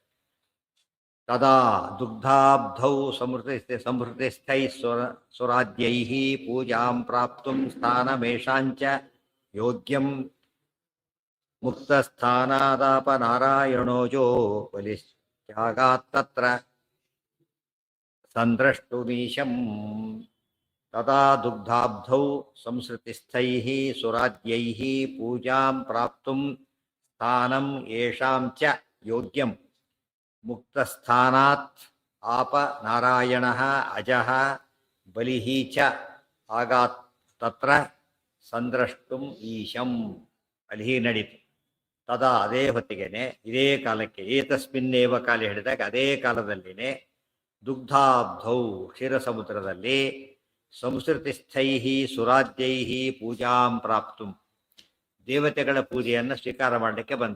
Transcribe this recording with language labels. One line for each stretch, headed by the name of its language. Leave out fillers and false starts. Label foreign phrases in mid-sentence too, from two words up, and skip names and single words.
Sanskrit: ತದಾ ದುಗ್ಧಾಬ್ಧೌ ಸಮೃದ್ಧಿಸ್ಥೈ ಸುರಾದ್ಯೈಃ ಪೂಜಾಂ ಪ್ರಾಪ್ತುಂ ಸ್ಥಾನಮೇಷಾಂಚ ಯೋಗ್ಯಂ ಮುಕ್ತಸ್ಥಾನಾದಾಪನಾರಾಯಣೋಜೋ ಬಲಿಶ್ಚಾಗಾತ್ತತ್ರ ಸಂದ್ರಷ್ಟುಮೀಶಂ. ತದಾ ದುಗ್ಧಾಬ್ಧೌ ಸಂಸೃತಿಸ್ಥೈಃ ಸುರಾದ್ಯೈಃ ಪೂಜಾಂ ಪ್ರಾಪ್ತುಂ ಸ್ಥಾನಂ ಯೇಷಾಂ ಚ ಯೋಗ್ಯಂ ಮುಕ್ತಸ್ಥಾನಾತ್ ಆಪ ನಾರಾಯಣಃ ಅಜಃ ಬಲಿಃ ಚ ಆಗಾತ್ ತತ್ರ ಸಂದ್ರಷ್ಟುಂ ಈಶಂ.
Kannada: ಅಲ್ಲಿ ನಡೀತು. ತದಾ ಅದೇ ಹೊತ್ತಿಗೆನೆ, ಇದೇ ಕಾಲಕ್ಕೆ,
Sanskrit: ಏತಸ್ಮಿನ್ನೇವ ಕಾಲ
Kannada: ಹೇಳಿದಾಗ ಅದೇ ಕಾಲದಲ್ಲಿನೇ ದುಗ್ಧಾಬ್ಧೌ ಕ್ಷೀರ ಸಮುದ್ರದಲ್ಲಿ
Sanskrit: ಸಂಸ್ಕೃತಿಸ್ಥೈಃ ಸುರಾದ್ಯೈಃ ಪೂಜಾಂ ಪ್ರಾಪ್ತುಂ
Kannada: ದೇವತೆಗಳ ಪೂಜೆಯನ್ನು ಸ್ವೀಕಾರ ಮಾಡಲಿಕ್ಕೆ ಬಂದ.